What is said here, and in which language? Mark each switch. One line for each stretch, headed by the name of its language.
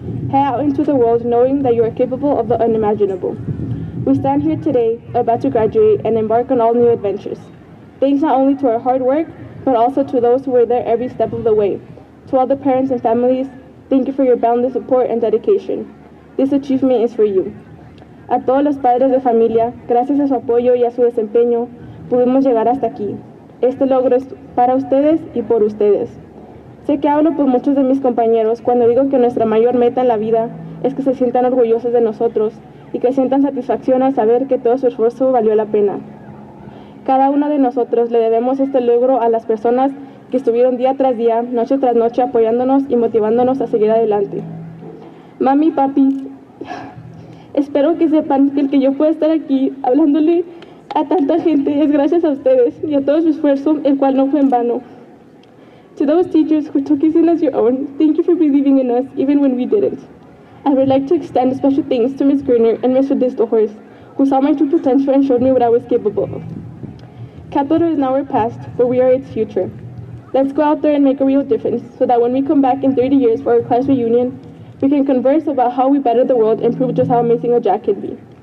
English: Head out into the world knowing that you are capable of the unimaginable. We stand here today, about to graduate and embark on all new adventures. Thanks not only to our hard work, but also to those who were there every step of the way. To all the parents and families, thank you for your boundless support and dedication. This achievement is for you.
Spanish: A todos los padres de familia, gracias a su apoyo y a su desempeño, pudimos llegar hasta aquí. Este logro es para ustedes y por ustedes. Sé que hablo por muchos de mis compañeros cuando digo que nuestra mayor meta en la vida es que se sientan orgullosos de nosotros y que sientan satisfacción al saber que todo su esfuerzo valió la pena. Cada uno de nosotros le debemos este logro a las personas que estuvieron día tras día, noche tras noche apoyándonos y motivándonos a seguir adelante. Mami, papi, espero que sepan que el que yo pueda estar aquí hablándole a tanta gente es gracias a ustedes y a todo su esfuerzo, el cual no fue en vano.
English: To those teachers who took us in as your own, thank you for believing in us even when we didn't. I would like to extend special thanks to Ms. Gerner and Mr. Distelhorst, who saw my true potential and showed me what I was capable of. Capitol is now our past, but we are its future. Let's go out there and make a real difference so that when we come back in 30 years for our class reunion, we can converse about how we bettered the world and prove just how amazing a JAG can be.